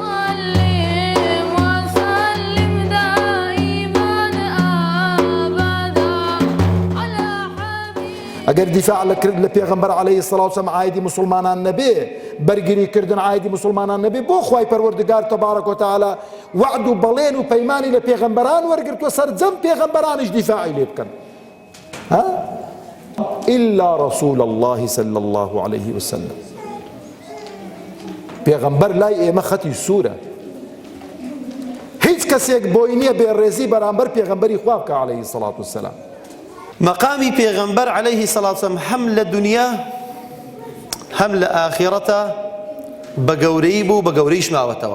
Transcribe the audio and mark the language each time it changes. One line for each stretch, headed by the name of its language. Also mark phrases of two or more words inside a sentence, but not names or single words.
Central Kurdish: ئەگەر دیفاع لە پێغەمبەر
Arabic: عەلەیهی سەڵات وەسەلام
Central Kurdish: عایدی مسلمانان نەبێ، بەرگریکردن عایدی مسلمانان نەبێ، بۆ خوای پەروەردگار
Arabic: تەبارەک و تەعالا
Central Kurdish: وعد و بەڵێن و پەیمانی لە پێغەمبەران وەرگرتووە سەرجەم پێغەمبەرانیش دیفاعی لێ بکەن.
Arabic: إلا رسول الله صلى الله عليه وسلم.
Central Kurdish: پیغمبر لای ئێمە خەتی سوورە، هیچ کەسێک بۆی نییە بێڕێزی بەرامبەر پێغەمبەری خوا بکە
Arabic: عەلەیهی سەڵات وەسەلام.
Central Kurdish: مەقامی پێغەمبەر
Arabic: عەلەیهی سەڵات وەسەلام
Central Kurdish: هەم لە دنیا هەم لە ئاخیرەتە بە گەورەی بوو، بە گەورەیش ماوەتەوە.